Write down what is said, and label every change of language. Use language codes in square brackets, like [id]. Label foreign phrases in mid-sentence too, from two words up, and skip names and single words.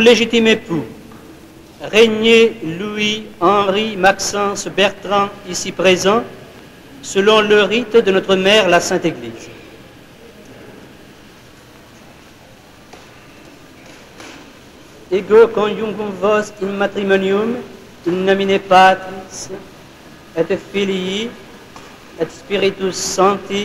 [fr] légitime époux Régnier Louis-Henri Maxence Bertrand, ici présent, selon le rite de notre mère, la Sainte Église? [la] Ego conjugum vos in matrimonium in nomine Patris et Filii et Spiritus Sancti.